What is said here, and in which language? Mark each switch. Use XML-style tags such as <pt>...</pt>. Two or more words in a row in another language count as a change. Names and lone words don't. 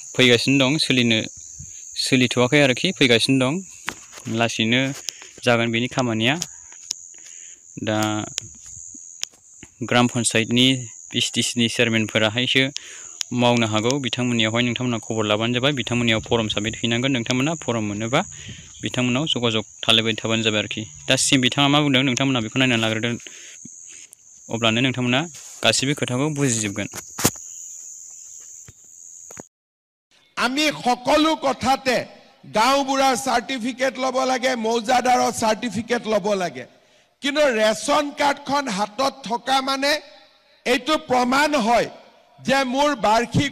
<brx>फैगासिनो दं सोलिथ'वाखै आरोखि फैगासिनो दं लासैनो जागोन बेनि खामानिया दा ग्राम पन्चायतनि पिसिटिसिनि चेयारमेनफोराहायसो मावनो हागौ बिथांमोननियावहाय नोंथांमोना खबर लाबानो जाबाय बिथांमोननियाव</brx> <en>form submit</en> <brx>हैनांगोन नोंथांमोना फर्म मोनोबा बिथांमोनाव जगाजग खालामबाय थाबानो जाबाय आरोखि दा सिम बिथाङा मा बुंदों नोंथांमोना बेखौ नायनानै लाग्रोदों अब्लानो नोंथांमोना गासिबो खोथाखौ बुजिजोबगोन</brx> <as>আমি সকলো কথাতে গাঁওবুঢ়াৰ সাৰ্টিফিকেট ল'ব লাগে মৌজাদাৰৰ সাৰ্টিফিকেট ল'ব লাগে কিন্তু</as> <en>ration cardখন</en> <as>হাতত থকা মানে এইটো প্ৰমাণ হয় যে মোৰ বাৰ্ষিক</as>